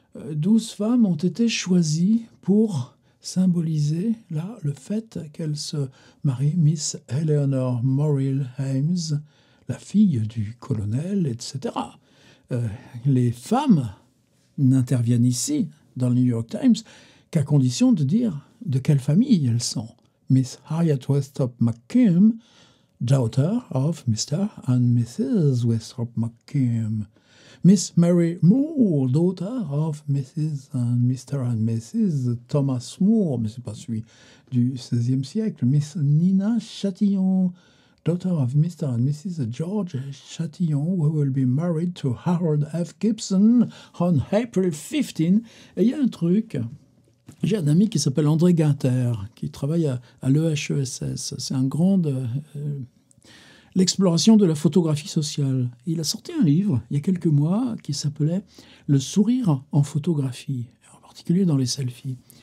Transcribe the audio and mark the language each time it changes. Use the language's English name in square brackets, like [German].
[French] 12 femmes ont été choisies pour symboliser là, le fait qu'elles se marient. Miss Eleanor Morrill Hames, la fille du colonel, etc. Les femmes n'interviennent ici, dans le New York Times, qu'à condition de dire de quelle famille elles sont. [English] Miss Harriet Westhrop McKim, daughter of Mr. and Mrs. Westhrop McKim. Miss Mary Moore, daughter of Mrs. and Mr. and Mrs. [French] Thomas Moore, mais c'est pas celui du XVIe siècle. [English] Miss Nina Chatillon, daughter of Mr. and Mrs. George Chatillon, who will be married to Harold F. Gibson on April 15. [French] Et il y a un truc. J'ai un ami qui s'appelle André Guinter, qui travaille à l'EHESS. C'est un grand de l'exploration de la photographie sociale. Il a sorti un livre, il y a quelques mois, qui s'appelait « Le sourire en photographie », en particulier dans les selfies.